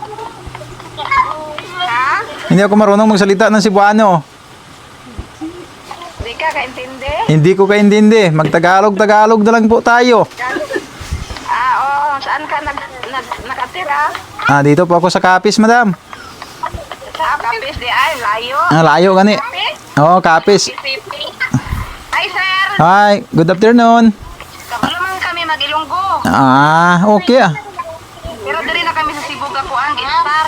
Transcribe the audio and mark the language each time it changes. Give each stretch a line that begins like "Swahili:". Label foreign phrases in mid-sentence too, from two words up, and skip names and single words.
Filipino: Ha? Hindi ako marunong magsalita ng Cebuano.
Cebuano: Di ka kaintindi?
Filipino: Hindi ko kaintindi. Magtagalog-tagalog na lang po tayo. Oo. Saan ka nakatira? Dito po ako sa Capiz, madam.
Cebuano: Sa Kapis di ay, layo. Layo gani. Kapis? Oo, Capiz.
English: Isipi. Hi sir! Hi, good afternoon.
Hiligaynon: Kabalo man kami mag-Ilonggo. Okay. Pero diri na kami sa Cebu Gakuan, Gistar.